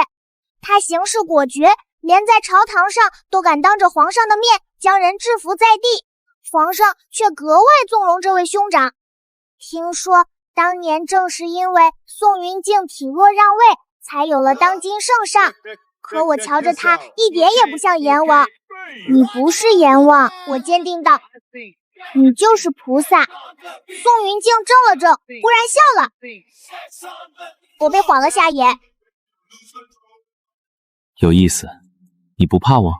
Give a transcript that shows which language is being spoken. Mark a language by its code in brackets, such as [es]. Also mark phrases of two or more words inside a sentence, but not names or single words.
[zh] 他行事果決，連在朝堂上都敢當着皇上的面將人制服在地。皇上卻格外縱容這位兄長。聽說當年正是因為宋雲靜體弱讓位，才有了當今聖上。可我瞧着他一點也不像閻王。你不是閻王，我堅定道。你就是菩薩。宋雲靜怔了怔，忽然笑了。我被晃了下眼。有意思，你不怕我？